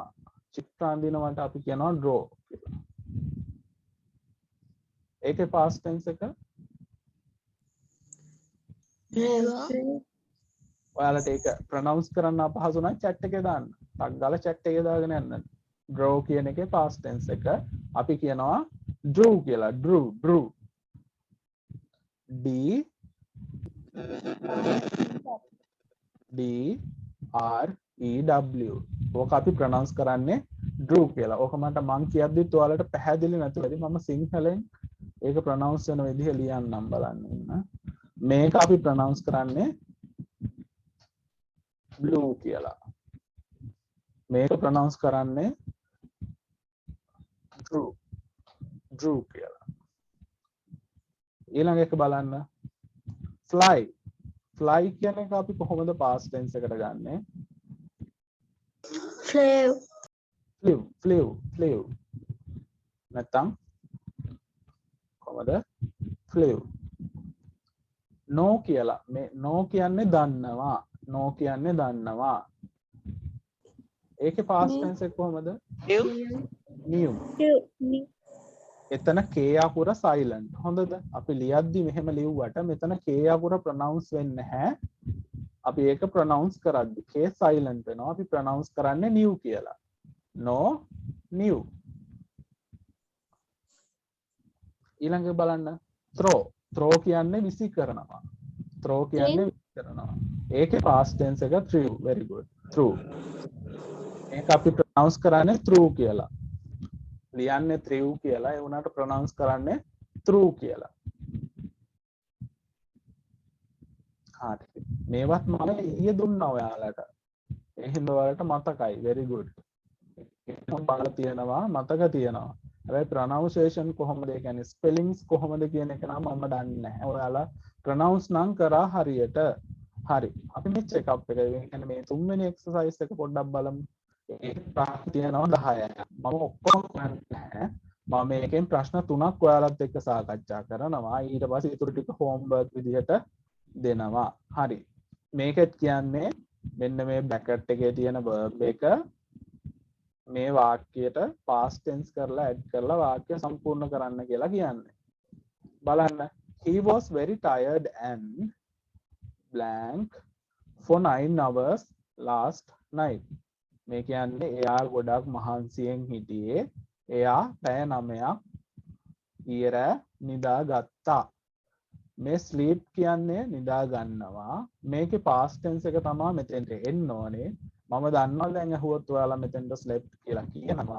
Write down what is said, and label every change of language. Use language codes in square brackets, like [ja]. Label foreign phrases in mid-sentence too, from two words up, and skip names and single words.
[si] චිත්‍ර අඳිනවට අපි කියනවා draw කියලා. ඒකේ [en] past tense [si] එක ඔයාලට ඒක pronounce කරන්න අපහසු නම් chat එකේ දාන්න. ටක් ගාලා chat එකේ දාගෙන යන්න. draw කියන එකේ [en] past tense [si] එක අපි කියනවා drew කියලා. [en] drew, drew. D D R E W. [si] ඕක අපි pronounce කරන්නේ drew කියලා. ඕක මට මං කියද්දිත් ඔයාලට පැහැදිලි නැතුව ඇති. මම සිංහලෙන් ඒක pronounce වෙන විදිහ ලියන්නම් බලන්න ඉන්න. මේක අපි pronounce කරන්නේ blue කියලා. මේක pronounce කරන්නේ [en] drew, drew [si] කියලා. ඊළඟ එක බලන්න. [en] fly, fly [si] කියන එක අපි කොහොමද [en] past tense [si] එකට ගන්නෙ? [en] Flew. flew, flew, flew. [si] නැත්තම් කොහොමද? [en] flew. no කියලා. [si] මේ no කියන්නේ දන්නවා. no කියන්නේ දන්නවා. ඒකේ [en] past tense [si] එක කොහොමද? knew. එතන k අකුර silent. හොඳද? අපි ලියද්දි මෙහෙම ලිව්වට මෙතන k අකුර pronounce වෙන්නේ නැහැ. අපි ඒක pronounce කරද්දි k silent වෙනවා. අපි pronounce කරන්නේ new කියලා. [en] no, new. [si] ඊළඟ බලන්න. [en] throw, throw [si] කියන්නේ විසි කරනවා. throw කියන්නේ විසි කරනවා. [en] ඒකේ past tense එක threw. very good. threw. [si] ඒක අපි pronounce කරන්නේ through කියලා. ලියන්නේ threw කියලා. ඒ උනාට pronounce කරන්නේ through කියලා. හරි. මේවත් මම ඊයේ දුන්නා ඔයාලට. ඒ හින්දා ඔයාලට මතකයි. [en] very good. [si] එකම බලලා තියෙනවා, මතක තියෙනවා. හැබැයි pronunciation කොහොමද? ඒ කියන්නේ spellings කොහොමද කියන එක නම් මම දන්නේ නැහැ. ඔයාලා pronounce නම් කරා හරියට. හරි. අපි මේ [en] check up [si] එක. ඒ කියන්නේ මේ තුන්වෙනි exercise එක පොඩ්ඩක් බලමු. ඒක ප්‍රශ්න තියෙනවා 10ක්. මම ඔක්කොම කරන්නේ නැහැ. මම මේකෙන් ප්‍රශ්න 3ක් ඔයාලත් එක්ක සාකච්ඡා කරනවා. ඊට පස්සේ ඊටු ටික homework විදිහට දෙනවා. හරි. මේකත් කියන්නේ මෙන්න මේ bracket එකේ තියෙන verb එක මේ වාක්‍යයට [en] past tense [si] කරලා add කරලා වාක්‍ය සම්පූර්ණ කරන්න කියලා කියන්නේ. බලන්න. [en] He was very tired and blank for 9 hours last night. [si] මේ කියන්නේ එයා ගොඩක් මහන්සියෙන් හිටියේ. එයා පැය 9ක් ඊයර නිදා ගත්තා. මේ sleep කියන්නේ නිදා ගන්නවා. මේකේ [en] past tense [si] එක තමයි මෙතෙන්ට එන්න ඕනේ. මම දන්නවා දැන් අහුවොත් ඔයාලා මෙතෙන්ට slept කියලා කියනවා.